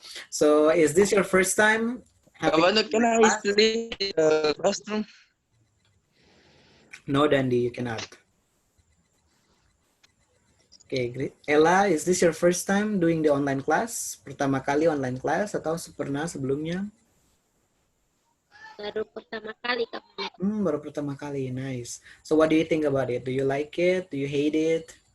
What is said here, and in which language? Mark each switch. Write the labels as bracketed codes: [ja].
[en] So, is this your first time? Kapan can I study classroom? No, Dandy, you cannot. Okay, great. Ella, is this your first time doing the online class? [id] Pertama kali online class atau pernah sebelumnya? Baru pertama kali Kak Vano. Baru pertama kali, nice. [en] So what do you think about it? Do you like it? Do you hate it?